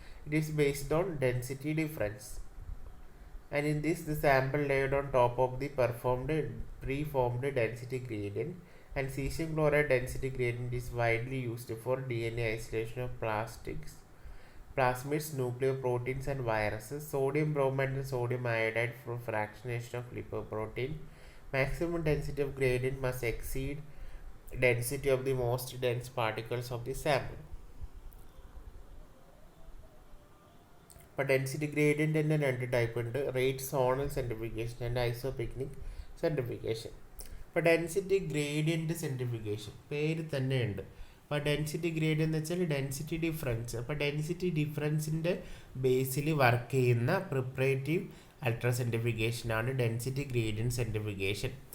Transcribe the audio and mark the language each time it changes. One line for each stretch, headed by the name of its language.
English: It is based on density difference. And in this, the sample laid on top of the preformed density gradient, and cesium chloride density gradient is widely used for DNA isolation of plasmids, nucleoproteins and viruses. Sodium bromide and sodium iodide for fractionation of lipoprotein. Maximum density of gradient must exceed density of the most dense particles of the sample.
Malayalam: അപ്പോൾ density gradient തന്നെ രണ്ട് type ഉണ്ട്: rate zonal സെൻട്രിഫിക്കേഷൻ and ഐസോപിക്നിക് സെൻട്രിഫിക്കേഷൻ. അപ്പോൾ density gradient സെൻട്രിഫിക്കേഷൻ പേര് തന്നെയുണ്ട്. അപ്പോൾ density gradient എന്ന് വെച്ചാൽ ഡെൻസിറ്റി ഡിഫറൻസ്. അപ്പോൾ ഡെൻസിറ്റി ഡിഫറൻസിൻ്റെ ബേസിൽ വർക്ക് ചെയ്യുന്ന പ്രിപ്പറേറ്റീവ് അൾട്രാസെൻട്രിഫിക്കേഷനാണ് ഡെൻസിറ്റി ഗ്രേഡിയൻ്റ് സെൻട്രിഫിക്കേഷൻ.